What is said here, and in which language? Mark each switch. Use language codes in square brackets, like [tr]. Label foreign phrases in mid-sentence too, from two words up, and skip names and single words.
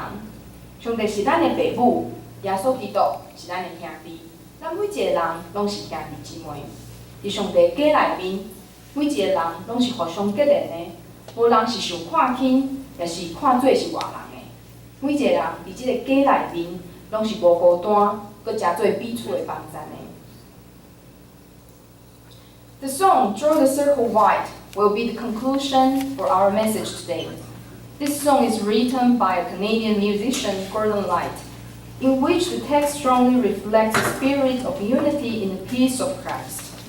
[nan] 上帝是咱的父母，耶稣基督是咱的兄弟，咱每一个人拢是兄弟姊妹。伫上帝家内面，每一个人拢是互相结连的，无人是受看轻，也是看做是外人的。每一个人伫即个家内面，拢是无孤单，搁诚做彼此的帮衬的。 [en] The song "Draw the Circle Wide" will be the conclusion for our message today. This song is written by a Canadian musician, Gordon Light, in which the text strongly reflects the spirit of unity in the peace of Christ.